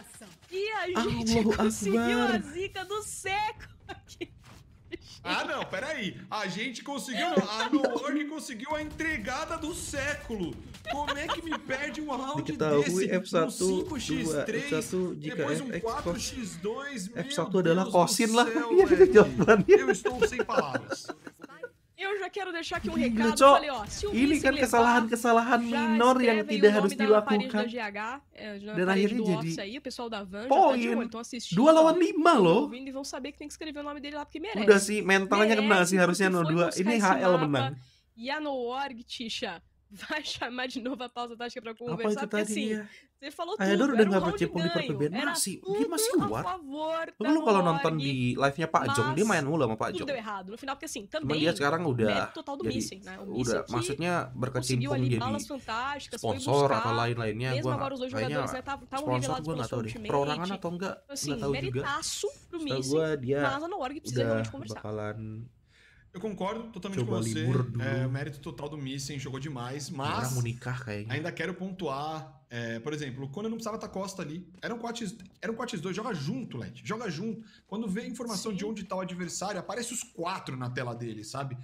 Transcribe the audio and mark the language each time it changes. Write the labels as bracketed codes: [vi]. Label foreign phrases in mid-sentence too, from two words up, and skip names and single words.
[pt] E a gente conseguiu a zica do século aqui. Não, peraí. A gente conseguiu, a Noorg conseguiu a entregada do século. Como é que me perde um round desse? Um 5x3, depois um 4x2, [id] F1 adalah kosin lah. [pt] Eu estou sem palavras. Eu já quero deixar aqui um recado, falei, ó, se o [id] ini kan kesalahan minor yang tidak harus dilakukan. Dan akhirnya jadi [pt] aí, o pessoal da Van [id] poin. [pt] Estão assistindo. [id] 2 lawan 5 loh. [pt] E vão saber que tem que escrever o nome dele lá porque merece. [id] Udah sih mentalnya kena sih harusnya no 2. Ini HL menang. [pt] E a Noorg, Tisha, vai chamar de novo a pausa tática pra conversar, porque assim, você falou tudo, era um round ganho, era tudo a favor da [id] Lu kalau nonton di live-nya Pak Jong, dia main mulu sama Pak Jong. [pt] Tudo deu errado, no final, porque assim, também [id] dia sekarang udah [pt] total do Missing, né? O [id] udah, maksudnya berkecimpung jadi sponsor atau lain-lainnya, [pt] mesmo agora os dois jogadores estavam revelados pelos seus ultimate. [id] Perorangan atau enggak, [pt] assim, [id] enggak tahu juga. [pt] Meritaço pro Missing, mas a Noorg precisa realmente conversar. Eu concordo totalmente com você. O mérito total do Missing, jogou demais, mas ainda quero pontuar. Por exemplo, o Conan não precisava estar costa ali. Era um 4x2, joga junto, Let. Joga junto. Quando vê a informação de onde está o adversário, aparece os 4 na tela dele, sabe?